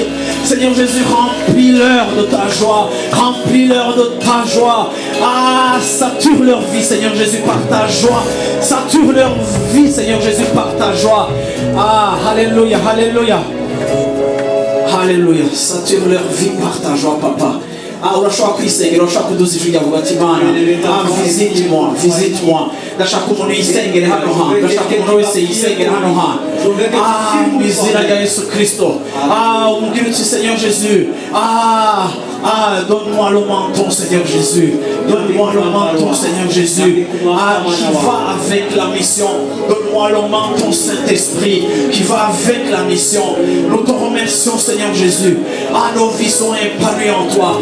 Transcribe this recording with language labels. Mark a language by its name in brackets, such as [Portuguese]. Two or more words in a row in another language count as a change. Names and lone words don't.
[French] Seigneur Jésus, remplis-leur de ta joie. Remplis-leur de ta joie. Ah, sature leur vie, Seigneur Jésus, par ta joie. Sature leur vie, Seigneur Jésus, par ta joie. Ah, alléluia, alléluia. Alléluia. Sature leur vie par ta joie, Papa. [Rundi] Ah, urashobora kwisengera, urashobora kuduzijugira vuga ati Mana, [French] visite-moi. [Rundi] Ndashaka umuntu yisengere hano hantu, ndashaka umuntu wese yisengere hano hantu. Ah, mu izina rya Yesu Kristo. Ah, umubwire uti [French] Seigneur Jésus. Donne-moi le menton, Seigneur Jésus. Donne-moi le menton, Seigneur Jésus. Ah, qui va avec la mission. Donne-moi le menton, Saint-Esprit, qui va avec la mission. Nous te remercions, Seigneur Jésus. Ah, nos vies sont épanouies en toi.